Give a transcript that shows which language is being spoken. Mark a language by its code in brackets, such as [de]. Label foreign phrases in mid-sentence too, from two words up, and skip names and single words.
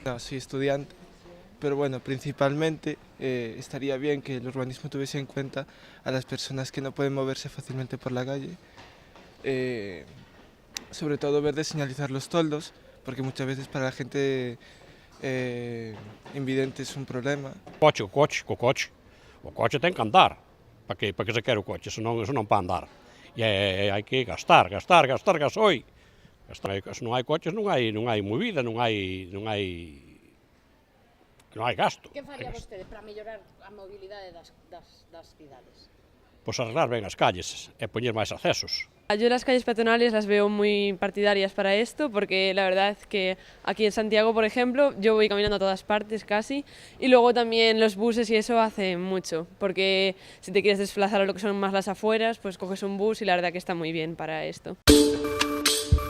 [es] No, soy estudiante, pero bueno, principalmente estaría bien que el urbanismo tuviese en cuenta a las personas que no pueden moverse fácilmente por la calle. Sobre todo ver de señalizar los toldos, porque muchas veces para la gente invidente es un problema. [gl] O coche ten que andar. Para que se quere o coche, senón eso non para andar. E hai que gastar gasoil. Se non hai coches non hai movida, non hai gasto. Que faría vostede para mellorar a mobilidade das cidades? Pois arreglar ben as calles e poñer máis accesos. [es] Yo las calles peatonales las veo muy partidarias para esto, porque la verdad es que aquí en Santiago, por ejemplo, yo voy caminando a todas partes casi, y luego también los buses y eso hace mucho, porque si te quieres desplazar a lo que son más las afueras, pues coges un bus y la verdad que está muy bien para esto.